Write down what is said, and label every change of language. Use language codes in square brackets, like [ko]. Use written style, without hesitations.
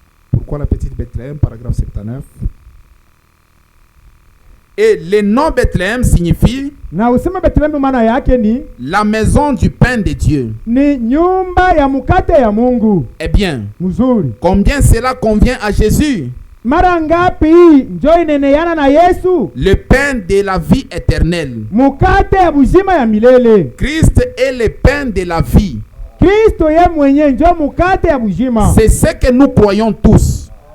[fr] Pourquoi la petite Bethléem, paragraphe 79. Et le nom Bethléem signifie [sw] Na usema Bethlehemu maana yake ni [fr] la maison du pain de Dieu. [sw] ni nyumba ya mkate ya Mungu. [fr] Eh bien, [sw] Mzuri. [fr] combien cela convient à Jésus, [sw] Mara ngapi hii njo ineneana na Yesu? [fr] le pain de la vie éternelle. [sw] Mukate ya buzima ya milele. [fr] Christ est le pain de la vie. [sw] Kristo ye mwenye njo mukate ya buzima. [fr] C'est ce que nous croyons tous.